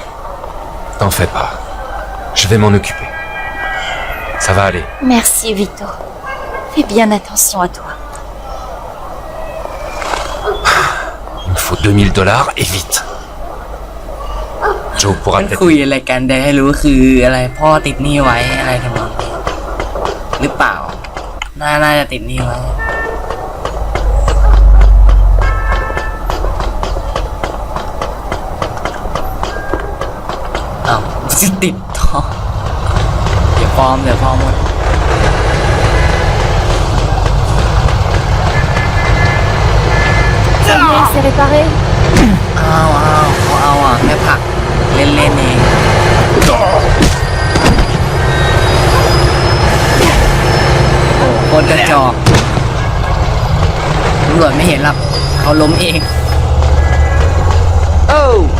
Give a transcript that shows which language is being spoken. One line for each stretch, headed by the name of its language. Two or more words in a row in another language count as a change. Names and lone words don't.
French: T'en fais pas. Je vais m'en occuper. Ça va aller. Merci, Vito. Fais bien attention à toi. Il me faut 2000 $ et vite. Joe pourra
Thai: มัน
French: peut-être...
Thai: คุยอะไรกันแต่ให้รู้คืออะไรพ่อติดหนี้ไว้อะไรทำนองนี้หรือเปล่า น่าจะติดหนี้ไว้ อ้าวติดท่อเดี๋ยวฟอร์มหมด
French: Ça y est, c'est réparé.
Thai: อ้าวเขาเอาอ่ะแค่ผลักเล่นเองโอ้โคตรกระจอกตำรวจไม่เห็นหรอกเขาล้มเอง
French: Oh,